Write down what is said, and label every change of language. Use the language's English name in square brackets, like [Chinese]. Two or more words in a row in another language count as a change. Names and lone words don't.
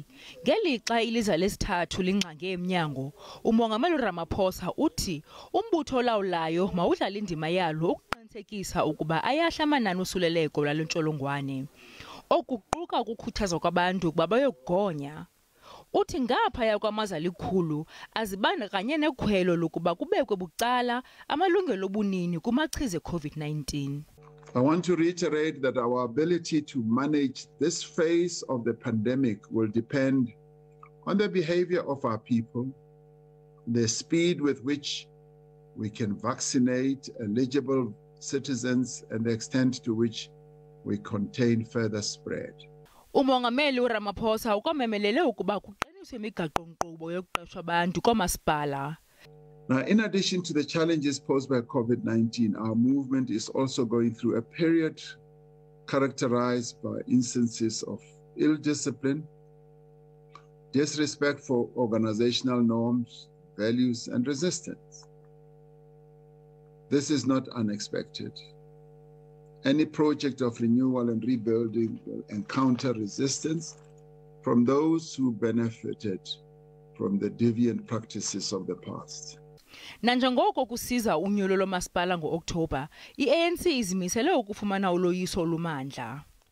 [Xhosa] Ngelixa iliza lesithathu lingxange emnyango, Umongameli Ramaphosa uthi umbutho olawulayo mawudlala indima yalo ukuqinisekisa ukuba ayahla amanani osuleleko lwale ntsholongwane. Okuquka ukukhuthaza kwabantu ukuba bayogonya. Uthi ngaphaya kwamazwe alikhulu azibandakanye nekhwelo lokuba kubekwe bucala amalungelo obunini kumachiza e-COVID-19. [English] I want to reiterate that our ability to manage this phase of the pandemic will depend on the behavior of our people, the speed with which we can vaccinate eligible citizens, and the extent to which we contain further spread. [Xhosa] Umongameli Ramaphosa ukwamemelele ukuba kuqiniswe imigaqo-nkqubo yokuqesha abantu koomasipala. [English] Now, in addition to the challenges posed by COVID-19, our movement is also going through a period characterized by instances of ill discipline, disrespect for organizational norms, values, and resistance. This is not unexpected. Any project of renewal and rebuilding will encounter resistance from those who benefited from the deviant practices of the past. [Xhosa] Nanjengoko kusiza unyulo lomasipala ngo-Oktoba, i-ANC izimisele ukufumana uloyiso olumandla.